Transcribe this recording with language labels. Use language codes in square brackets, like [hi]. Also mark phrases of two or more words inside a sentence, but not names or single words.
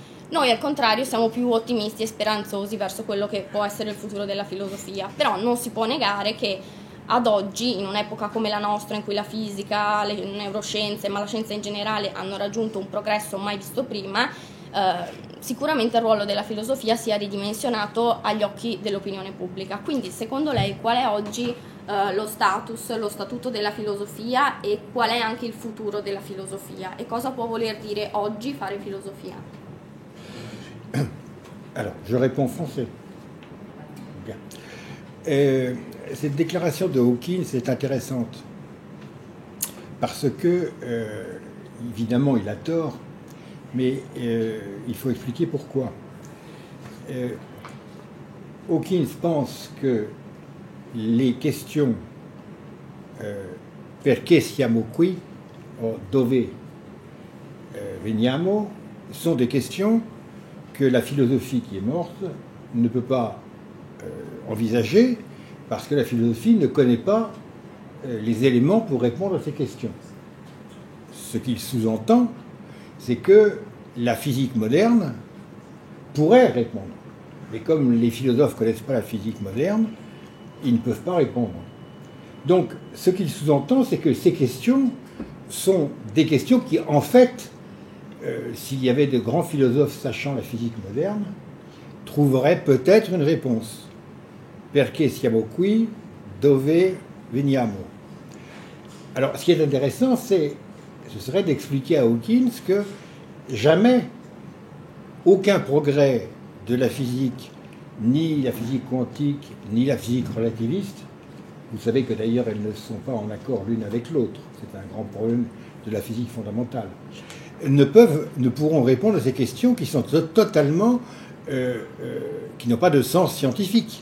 [it] Noi al contrario siamo più ottimisti e speranzosi verso quello che può essere il futuro della filosofia, però non si può negare che ad oggi, in un'epoca come la nostra in cui la fisica, le neuroscienze, ma la scienza in generale hanno raggiunto un progresso mai visto prima, sicuramente il ruolo della filosofia sia ridimensionato agli occhi dell'opinione pubblica. Quindi secondo lei qual è oggi lo statuto della filosofia et qual est anche il futuro della filosofia e cosa può voler dire oggi fare filosofia? [fr] Alors, je réponds français. Bien. Cette déclaration de Hawking est intéressante parce que, évidemment, il a tort, mais il faut expliquer pourquoi. Hawking pense que les questions [it] perché siamo qui o dove veniamo [fr] sont des questions que la philosophie qui est morte ne peut pas envisager parce que la philosophie ne connaît pas les éléments pour répondre à ces questions. Ce qu'il sous-entend, c'est que la physique moderne pourrait répondre. Mais comme les philosophes ne connaissent pas la physique moderne, ils ne peuvent pas répondre. Donc, ce qu'il sous-entend, c'est que ces questions sont des questions qui, en fait, s'il y avait de grands philosophes sachant la physique moderne, trouveraient peut-être une réponse. [it] Perché siamo qui, dove veniamo. [fr] Alors, ce qui est intéressant, ce serait d'expliquer à Hawking que jamais aucun progrès de la physique, ni la physique quantique, ni la physique relativiste, vous savez que d'ailleurs elles ne sont pas en accord l'une avec l'autre, c'est un grand problème de la physique fondamentale, ne pourront répondre à ces questions qui sont totalement, qui n'ont pas de sens scientifique.